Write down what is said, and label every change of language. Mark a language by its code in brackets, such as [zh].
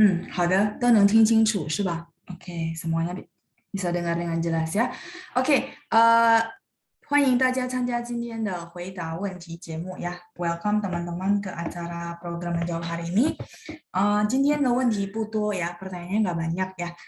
[zh] 好的，都能听清楚是吧？ [id] OK，semuanya bisa dengar dengan jelas ya. [zh] OK，欢迎大家参加今天的回答问题节目ya. [id] Welcome teman-teman ke acara program menjawab hari ini. [zh] 今天的问题不多ya, [id] pertanyaannya nggak banyak ya.